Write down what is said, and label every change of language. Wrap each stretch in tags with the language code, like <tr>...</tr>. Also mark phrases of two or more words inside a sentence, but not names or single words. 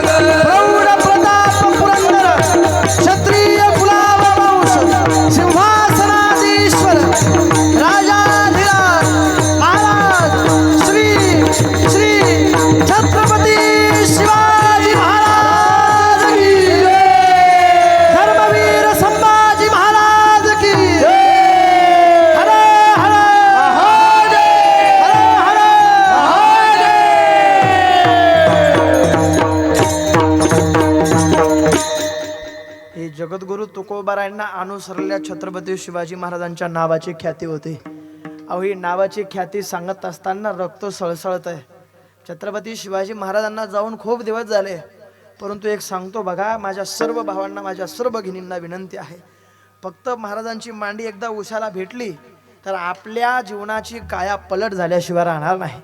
<mr>प्रौढ प्रताप पुरंदर क्षत्रिय कुलावा वंश सिंहासनाधीश्वर राजाधिराज महाराज श्री श्री छत्रपती शिवाजी महाराज की जय. धर्मवीर संभाजी महाराज की जय. हर हर महादेव. हर हर महादेव. हे जगद्गुरु तुकोबारायांना अनुसरलेल्या छत्रपती शिवाजी महाराजांच्या नावाची ख्याती होती. अहो, ही नावाची ख्याती सांगत असताना रक्त सळसळत आहे. छत्रपती शिवाजी महाराजांना जाऊन खूप दिवस झाले, परंतु एक सांगतो बघा, माझ्या सर्व भावांना, माझ्या सर्व भगिनींना विनंती आहे, फक्त महाराजांची मांडी एकदा उशाला भेटली तर आपल्या जीवनाची काया पलट झाल्याशिवाय राहणार नाही.</mr>